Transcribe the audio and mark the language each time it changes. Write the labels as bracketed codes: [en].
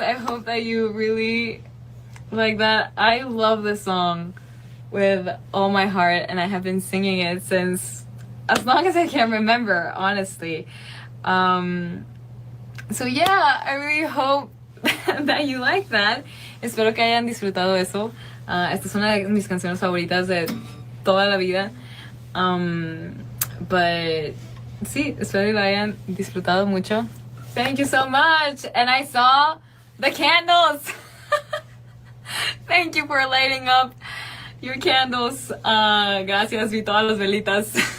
[en] I hope that you really like that. I love this song with all my heart, and I have been singing it since as long as I can remember, honestly. So yeah, I really hope that you like that. [es] Espero que hayan disfrutado eso. Esta es una de mis canciones favoritas de toda la vida. [en] But [es] sí, espero que lo hayan disfrutado mucho. [en] Thank you so much. And I saw the candles. Thank you for lighting up your candles. [es] Gracias, vi todas las velitas.